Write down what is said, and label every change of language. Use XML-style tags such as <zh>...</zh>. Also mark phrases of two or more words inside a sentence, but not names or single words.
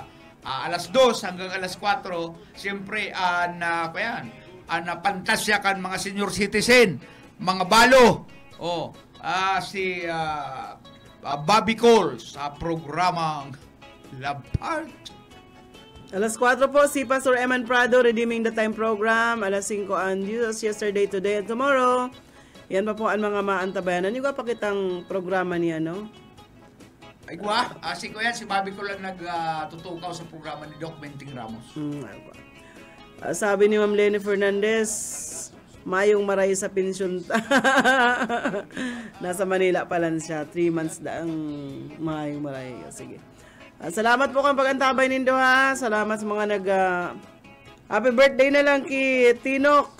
<bik>Alas 2 hanggang alas 4, siyempre, napantasya kan mga senior citizen, mga balo. Si Bobby Cole sa programang Love Park. Alas 4 po, si Pastor Eman Prado, Redeeming the Time program. Alas 5 ang Jesus, Yesterday, Today, and Tomorrow. Yan pa po ang mga maantabayanan. Yung pakitang programa niya, Ay, si Bobby Cole lang nagtutukaw sa programa ni Doc Benting Ramos. Sabi ni Ma'am Lenny Fernandez, mayong maray sa pensyon. Nasa Manila pa lang siya. 3 months na ang mayong maray. Sige. Salamat po kang pag-antabay nindo ha. Salamat sa mga</bik> <en>happy birthday</en> <bik>na lang kay Tinok.</bik>